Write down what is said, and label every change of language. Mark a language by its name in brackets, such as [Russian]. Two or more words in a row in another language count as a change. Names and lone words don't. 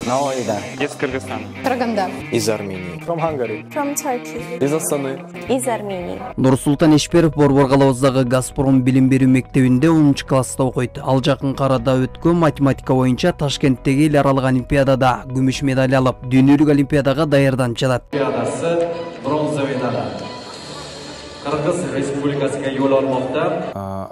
[Uzbek] Navoiydan. [Russian] Из Кыргызстана. Караганда. Из Армении. [English] From Hungary. From Turkey. [Russian] Из Астаны. Из Армении. [Kyrgyz] Нурсултан Эшперов Борбор калабыздагы Газпром билим берүү мектебинде 10-класста окуйт. Ал жакын арада өткөн математика боюнча Ташкенттеги эл аралык олимпиадада күмүш медаль алып, дүйнөлүк олимпиадага даярданып жатат. Олимпиадасы бронза медаль. Кыргыз Республикасына жол алмакта.